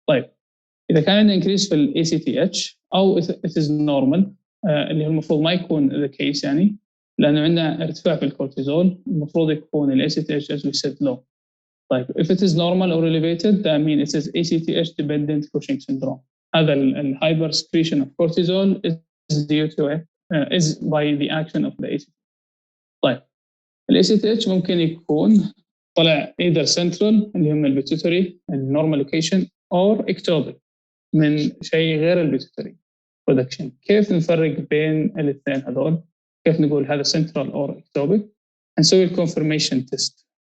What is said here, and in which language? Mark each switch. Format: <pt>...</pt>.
<ar>طيب إذا كان عندنا increase في ال ACTH أو</ar> <en>it is normal</en> <ar>اللي هو المفروض ما يكون</ar> <en>the case</en> <ar>لأنه عندنا ارتفاع في الكورتيزول المفروض يكون ال ACTH</ar> <en>as we said low.</en> <ar>طيب</ar> <en>if it is normal or elevated that means it is ACTH dependent Cushing syndrome.</en> <ar>هذا ال</ar> <en>hyper secretion of cortisol is due to is by the action of the ACTH.</en> <ar>طيب ال ACTH ممكن يكون طلع</ar> <en>either central</en> <ar>اللي هم البيتوتري</ar> <en>normal location or ectopic</en> <ar>من شيء غير البيتوتري production. كيف نفرق بين الاثنين هذول؟ كيف نقول هذا</ar> <en>central or ectopic؟</en> <ar>نسوي الconfirmation test.</ar>